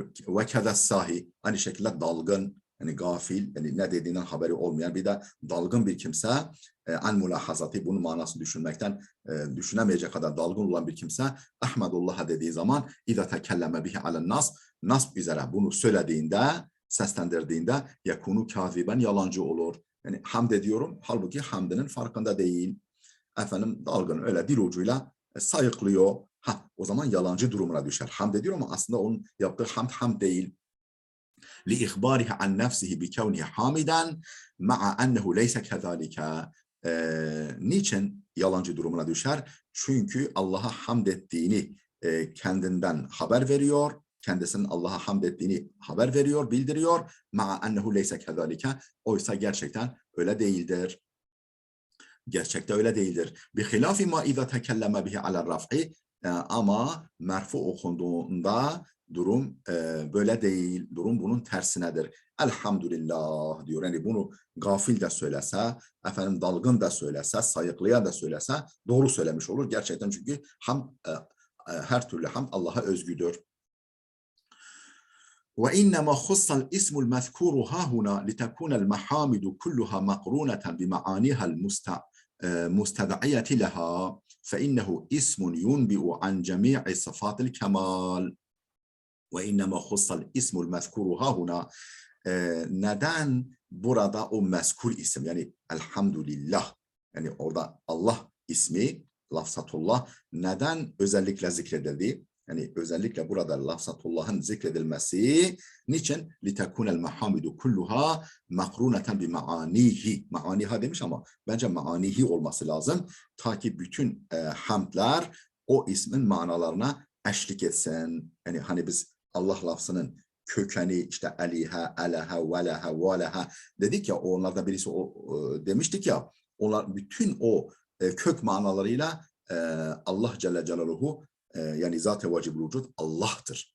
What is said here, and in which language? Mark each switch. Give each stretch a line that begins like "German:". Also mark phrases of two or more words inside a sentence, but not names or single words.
Arabic: وكالساهي,
Turkish: aynı şekilde dalgın, yani gafil, yani ne dediğinden haberi olmayan, bir de dalgın bir kimse,
Arabic: عن ملاحظة,
Turkish: bunun manasını düşünmekten düşünemeyecek kadar dalgın olan bir kimse Ahmedullah'a dediği zaman
Arabic: إذا تكلم به على النصب
Turkish: üzere bunu söylediğinde, seslendirdiğinde
Arabic: يكون كاذبا,
Turkish: yalancı olur. Yani hamd ediyorum, halbuki hamdinin farkında değil. Efendim dalgın öyle dil ucuyla sayıklıyor. O zaman yalancı durumuna düşer. Hamd ediyor ama aslında onun yaptığı hamd değil.
Arabic: لِإِخْبَارِهِ عَنْ نَفْسِهِ بِكَوْنِهِ حَامِدًا مَعَ أَنَّهُ لَيْسَ كَذَٰلِكَ.
Turkish: Niçin yalancı durumuna düşer? Çünkü Allah'a hamd ettiğini kendinden haber veriyor. Kendisinin Allah'a hamd ettiğini haber veriyor, bildiriyor.
Arabic: مَعَ أَنَّهُ لَيْسَ كَذَٰلِكَ.
Turkish: Oysa gerçekten öyle değildir. Gerçekte öyle değildir.
Arabic: بِخِلَافِ مَا اِذَا تَكَلَّمَ بِهِ عَلَى الرَّفْعِ.
Turkish: Ama merfu okunduğunda durum böyle değil. Durum bunun tersinedir. Elhamdülillah diyor. Yani bunu gafil de söylese, efendim dalgın da söylese, sayıklayan da söylese doğru söylemiş olur. Gerçekten çünkü her türlü hamd Allah'a özgüdür.
Arabic: وإنما خص الاسم المذكور ها هنا لتكون المحامد كلها مقرونة بمعانيها المستدعية لها فإنه اسم ينبئ عن جميع صفات الكمال وإنما خص الاسم المذكور ها هنا
Turkish: neden burada o mezkur isim yani elhamdülillah yani orada Allah ismi lafzatullah neden özellikle zikredildi? Yani özellikle burada lafzatullah'ın zikredilmesi niçin?
Arabic: لِتَكُونَ الْمَحَامِدُ كُلُّهَا مَقْرُونَةً بِمَعَانِيهِ
Turkish: Maaniha demiş ama bence maanihi olması lazım. Ta ki bütün hamdler o ismin manalarına eşlik etsin. Yani hani biz Allah lafzının kökeni işte eliha, eleha, veleha, veleha dedik ya onlarda birisi demiştik ya onlar bütün o kök manalarıyla Allah
Arabic: جل جلاله
Turkish: yani zat-ı vacib-ül vücud Allah'tır.